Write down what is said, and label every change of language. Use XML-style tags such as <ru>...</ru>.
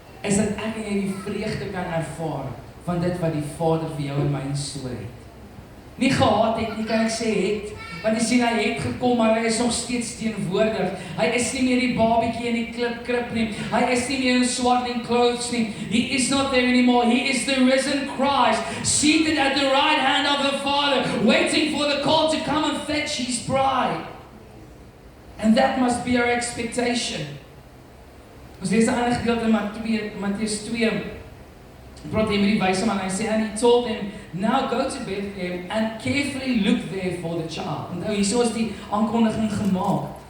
<af>Is dat ek en jy die vreugde kan ervaar van dit wat die Vader vir jou en my instoor het? Nie gehaat het nie, kan ek sê het, want jy sien hy het gekom, maar hy is nog steeds teenwoordig. Hy is nie meer die babietjie in die krib nie. Hy is nie meer in</af> <en>swaddling clothes</en> <af>nie.</af> <en>He is not there anymore. He is the risen Christ, seated at the right hand of the Father, waiting for the call to come and fetch his bride. And that must be our expectation.</en> <af>Ons lees 'n ander gedeelte in Matteus 2. Praat hy met die wyse man en hy sê,</af> <en>and he told them, now go to Bethlehem and carefully look there for the child.</en> <af>En nou hierso is die aankondiging gemaak.</af>